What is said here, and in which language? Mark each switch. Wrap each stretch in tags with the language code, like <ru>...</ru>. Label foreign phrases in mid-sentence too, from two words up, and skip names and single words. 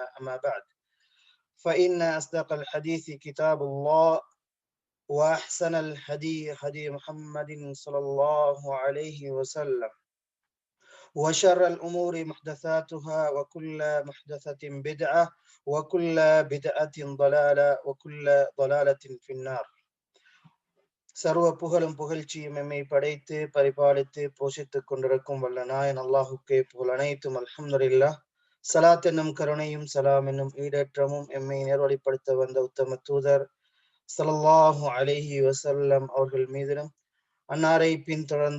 <ar>أما بعد فإن أصدق الحديث كتاب الله وأحسن الهدي هدي محمد صلى الله عليه وسلم وشر الأمور محدثاتها وكل محدثة بدعة وكل بدعة ضلالة وكل ضلالة في النار.</ar> <ta>சர்வ புகழும் புகழ்ச்சியும் எம்மை படைத்து பரிபாலித்து போஷித்துக் கொண்டிருக்கும் வல்ல நாயன் அல்லாஹுக்கே புகழ் அனைத்தும் அல்ஹம்துலில்லாஹ். சலாத் என்னும் கருணையும் சலாம் என்னும் ஈடேற்றமும் எம்மை நேர்வழிப்படுத்த வந்த உத்தம தூதர்</ta> <ar>صلى الله عليه وسلم</ar> <ta>அவர்கள் மீதிலும் அன்னாரை பின்தொடர்ந்த</ta>